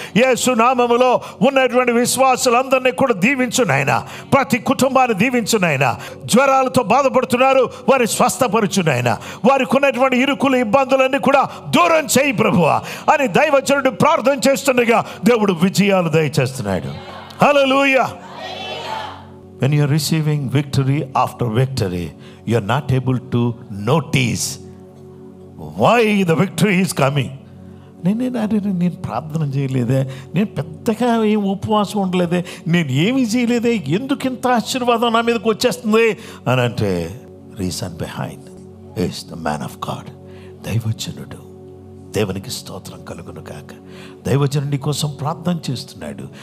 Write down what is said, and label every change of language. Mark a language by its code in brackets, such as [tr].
[te] యేసు నామములో ఉన్నటువంటి విశ్వాసులందరినీ కూడా దీవించు నాయనా. ప్రతి కుటుంబాన్ని దీవించు నాయనా. జ్వరాలతో బాధపడుతున్నారు, వారి స్వస్థపరచు నాయనా. వారికి ఉన్నటువంటి ఇరుకులు ఇబ్బందులన్నీ కూడా దూరం చేయి ప్రభువా అని దైవజనుడు ప్రార్థన చేస్తుండగా దేవుడు విజయాలు దయచేస్తున్నాడు. హల్లెలూయా. [en] When you are receiving victory after victory, you are not able to notice why the victory is coming. [te] నేను ప్రార్థన చేయలేదే, నేను పెద్దగా ఏం ఉపవాసం ఉండలేదే, నేను ఏమి చేయలేదే, ఎందుకు ఇంత ఆశీర్వాదం నా మీదకి వచ్చేస్తుంది అని అంటే, [en] reason behind is the man of God, [te] దైవజనుడు. దేవునికి స్తోత్రం కలుగును కాక. దైవజనుడు నీ కోసం ప్రార్థన చేస్తున్నాడు.